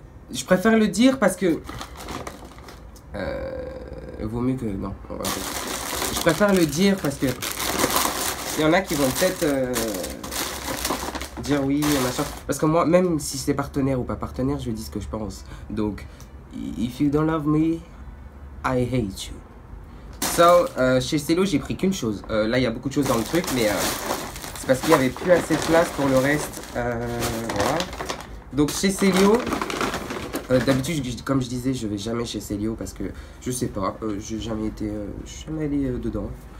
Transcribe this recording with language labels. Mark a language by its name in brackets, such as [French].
[French] Je préfère le dire parce que... vaut mieux que... Non, je préfère le dire parce que... Il y en a qui vont peut-être dire oui, machin. Parce que moi, même si c'est partenaire ou pas partenaire, je dis ce que je pense. [English] Donc, if you don't love me, I hate you. [French] So, chez Celio, j'ai pris qu'une chose. Là, il y a beaucoup de choses dans le truc, mais... c'est parce qu'il n'y avait plus assez de place pour le reste. Voilà. Donc chez Celio, d'habitude, comme je disais, je vais jamais chez Celio parce que je sais pas, j'ai jamais été, je suis jamais allé dedans.